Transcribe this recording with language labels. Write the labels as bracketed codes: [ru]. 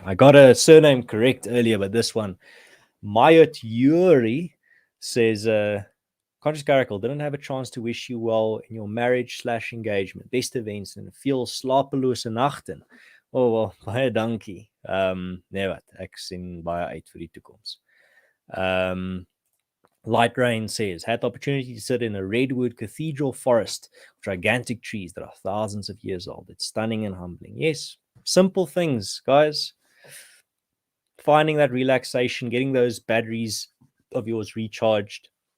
[en] I got a surname correct earlier, but this one, Mayat Yuri says, Conscious Caracal, didn't have a chance to wish you well in your marriage/engagement. Best events and [nl] veel slapelose nachten. [en] Oh, well, [af] baie dankie. Nee wat, ek sien baie uit vir die toekoms. [en] Light Rain says, had the opportunity to sit in a redwood cathedral forest with gigantic trees that are thousands of years old. It's stunning and humbling. Yes, simple things, guys. Finding that relaxation, getting those batteries of yours recharged.